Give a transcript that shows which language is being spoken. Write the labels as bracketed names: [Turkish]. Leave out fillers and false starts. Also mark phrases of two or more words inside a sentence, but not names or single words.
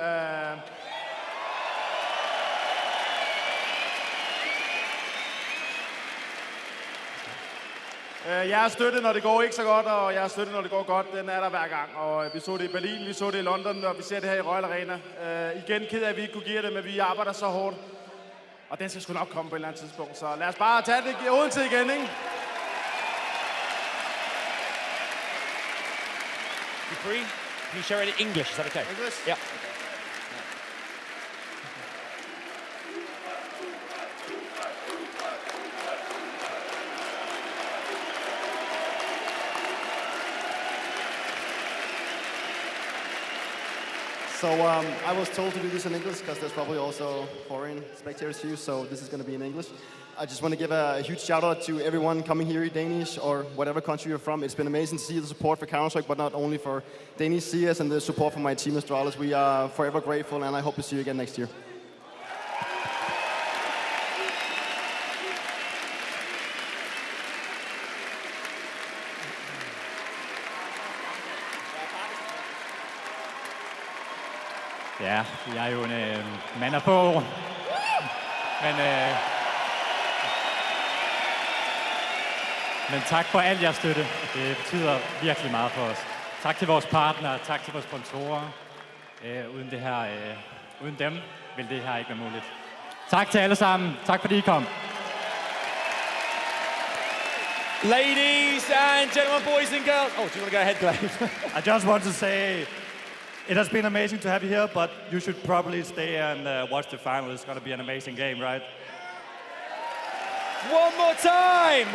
[Danish] Jeres støtte, når det går ikke så godt, og jeres støtte, når det går godt, den er der hver gang. Og vi så det i Berlin, vi så det i London, og vi ser det her i Royal Arena. Igen ked af, at vi ikke kunne give det, men vi arbejder så hårdt. Og den skal sgu nok komme på et eller andet tidspunkt. Så lad os bare tage det i Odense igen, ikke? [English] Free? Can you share it in English? Is that okay? English? Yeah. So I was told to do this in English because there's probably also foreign spectators here, so this is going to be in English. I just want to give a huge shout out to everyone coming here, Danish or whatever country you're from. It's been amazing to see the support for Counter-Strike, but not only for Danish CS and the support from my team Astralis. We are forever grateful, and I hope to see you again next year. [Danish] Ja, jeg er jo en mand af få. Men tak for al jeres støtte. Det betyder virkelig meget for os. Tak til vores partnere, tak til vores sponsorer. Uden dem vil det her ikke være muligt. Tak til alle sammen. Tak fordi I kom. [English] Ladies and gentlemen, boys and girls. Oh, do you want to go ahead, Glaive? I just want to say, it has been amazing to have you here, but you should probably stay and watch the final. It's going to be an amazing game, right? One more time.